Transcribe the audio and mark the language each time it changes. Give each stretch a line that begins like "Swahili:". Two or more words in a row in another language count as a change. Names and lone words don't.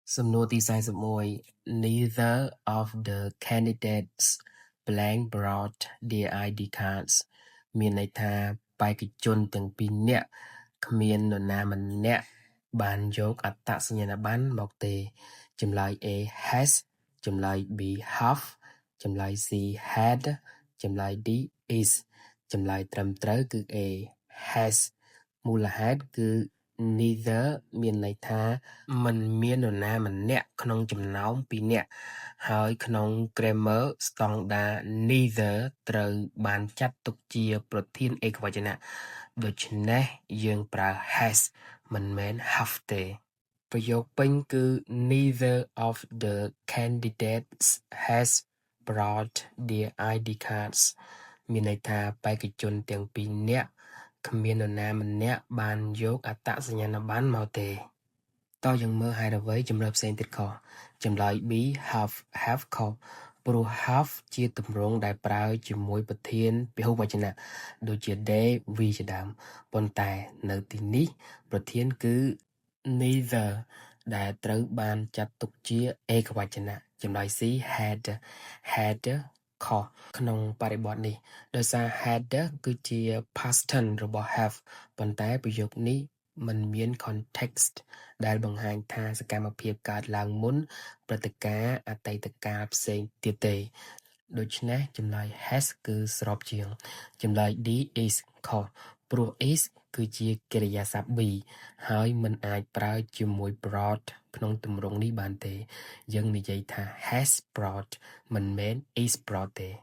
Khmer: សំណួរទី41
English: Neither of the candidates blank brought their ID cards
Khmer: មានន័យថា បេក្ខជនទាំងពីរនាក់គ្មាននរណាម្នាក់បានយកអត្តសញ្ញាណប័ណ្ណមកទេចម្លើយ
English: A has
Khmer: ចម្លើយ
English: B have
Khmer: ចម្លើយ
English: C had
Khmer: ចម្លើយ
English: D is
Khmer: ចម្លើយត្រឹមត្រូវគឺ
English: A has
Khmer: មូលហេតុគឺ neither មានន័យថាมันមាននរណាម្នាក់ ក្នុងចំណោមពីរនាក់ហើយក្នុង grammar ស្តង់ដារ neither ត្រូវបានចាត់ទុកជាប្រធានឯកវចនៈដូច្នេះយើងប្រើ has មិនមែន have ទេប្រយោគពេញគឺ
English: neither of the candidates has brought their ID cards
Khmer: មានន័យថា បេក្ខជនទាំងពីរនាក់គ្មាននរណាម្នាក់បានយកអត្តសញ្ញាណប័ណ្ណមកទេតោះយើងមើលហេតុអ្វីជំរឿផ្សេងទៀតខុសចម្លើយ
English: B have
Khmer: ខុសព្រោះ have ជាទម្រ ង់ដែលប្រើជាមួយប្រធានពហុវចនៈដូចជា
English: they we
Khmer: ជាដើមប៉ុន្តែនៅទីនេះប្រធានគឺ neither ដែលត្រូវបានចា ត់ទុកជាឯកវចនៈចម្លើយ
English: C had
Khmer: ខុសក្នុងបរិបទនេះដោយសារ had គឺជា past tense របស់ have ប៉ុន្តែប្រយោគនេះมันមាន context ដែលបង្ហាញថាសកម្មភាពកើតឡើងមុនព្រឹត្តិការណ៍អតីតកាលផ្សេងទៀតទេដូច្នេះចម្លើយ has គឺស្របជាងចម្លើយ
English: D is
Khmer: ខុសព្រោះ is គឺជាកិរិយាសព្ទ be ហើយมันអាចប្រើជាមួយ brought ក្នុងទម្រង់នេះបានទេយើងនិយាយថា
English: has brought
Khmer: មិនមែន
English: is brought
Khmer: ទេ